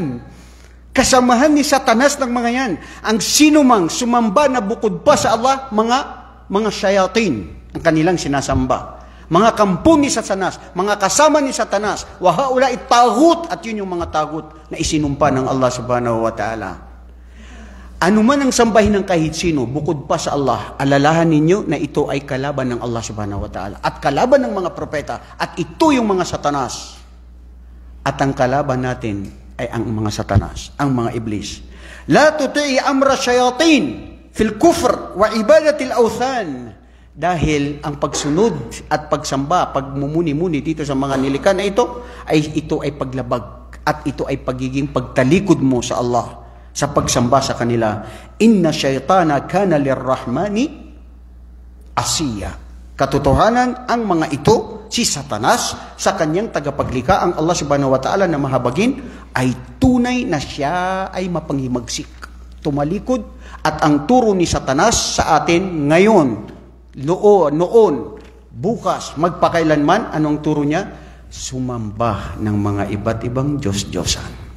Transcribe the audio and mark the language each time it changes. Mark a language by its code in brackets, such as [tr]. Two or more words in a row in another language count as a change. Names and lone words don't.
[tl] Kasamahan ni Satanas ng mga yan. Ang sinumang sumamba na bukod pa sa Allah, mga shayatin ang kanilang sinasamba. Mga kampon ni Satanas, mga kasama ni Satanas, [ar] وهؤلاء الطاغوت, [tl] at yun yung mga tagut na isinumpa ng [ar] الله سبحانه وتعالى. [tl] Ano man ang sambahin ng kahit sino, bukod pa sa Allah, alalahan ninyo na ito ay kalaban ng [ar] الله سبحانه وتعالى [tl] at kalaban ng mga propeta, at ito yung mga Satanas. At ang kalaban natin ay ang mga Satanas, ang mga iblis. [ar] لا تطع أمر الشياطين في الكفر وعبادة الأوثان. [tl] Dahil ang pagsunod at pagsamba, pagmumuni-muni dito sa mga nilikha na ito ay paglabag at ito ay pagiging pagtalikod mo sa Allah sa pagsamba sa kanila. [ar] إن الشيطان كان للرحمن عصيا. [tl] Katotohanan, ang mga ito, si Satanas, sa kanyang tagapaglikha, ang [ar] الله سبحانه وتعالى [tl] na mahabagin, ay tunay na siya ay mapanghimagsik, tumalikod. At ang turo ni Satanas sa atin ngayon, noon, bukas, magpakailanman, anong turo niya? Sumamba ng mga iba't ibang Diyos-Diyosan.